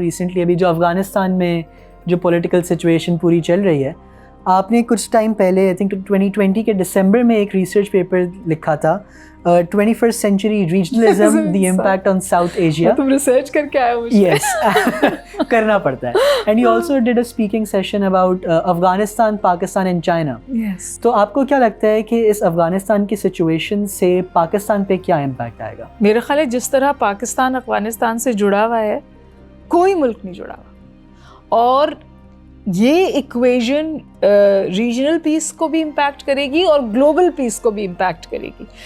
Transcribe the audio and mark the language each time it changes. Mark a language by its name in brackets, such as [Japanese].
[Urdu] Recently ابھی جو افغانستان میں جو پولیٹیکل سچویشن پوری چل رہی ہے, آپ نے کچھ ٹائم پہلے آئی تھنک 2020 کے دسمبر میں ایک ریسرچ پیپر لکھا تھا [English] 21st century regionalism the impact on South Asia. [Urdu] تم ریسرچ کر کے آئے ہو. [English] Yes, [Urdu] کرنا پڑتا ہے. [English] And you also did a speaking session about Afghanistan, Pakistan and China. Yes. [Urdu] تو آپ کو کیا لگتا ہے کہ اس افغانستان کی سچویشن سے پاکستان پہ کیا امپیکٹ آئے گا؟ میرا خیال ہے جس طرح پاکستان افغانستان سے جڑا ہوا ہے کوئی ملک نہیں جڑا ہوا, اور یہ ایکویژن ریجنل پیس کو بھی امپیکٹ کرے گی اور گلوبل پیس کو بھی امپیکٹ کرے گی.